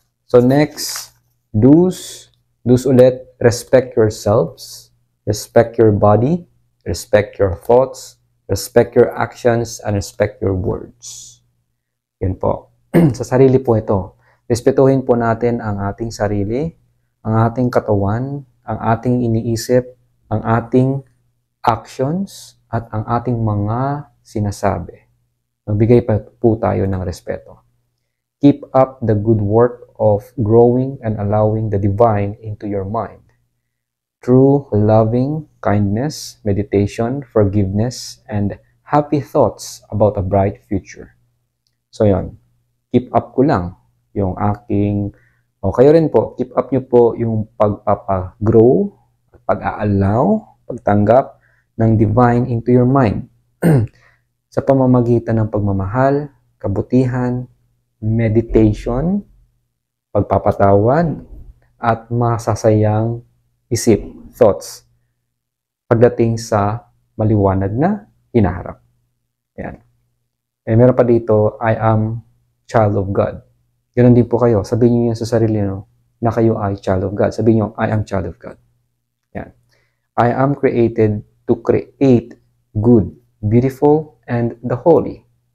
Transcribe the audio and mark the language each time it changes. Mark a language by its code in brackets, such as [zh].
[en] So, next, do's ulit, respect yourselves, respect your body, respect your thoughts, respect your actions, and respect your words. [tl] Yun po. Sa sarili po ito. Respetuhin po natin ang ating sarili, ang ating katawan, ang ating iniisip, ang ating actions, at ang ating mga sinasabi. Magbigay pa po tayo ng respeto. [en] Keep up the good work of growing and allowing the divine into your mind. Through loving kindness, meditation, forgiveness, and happy thoughts about a bright future. [tl] So yon, keep up ko lang yung aking, kayo rin po, keep up nyo po yung pagpapagrow, pag-aalaw, pagtanggap ng divine into your mind sa pamamagitan ng pagmamahal, kabutihan, meditation, pagpapatawad, at masasayang isip, thoughts, pagdating sa maliwanag na hinaharap. Yan. Meron pa dito, I am child of God. Ganun din po kayo. Sabihin niyo yun sa sarili nyo na kayo ay child of God. [en] Sabihin niyo, I am child of God. Yan. I am created to create good, beautiful, and the holy.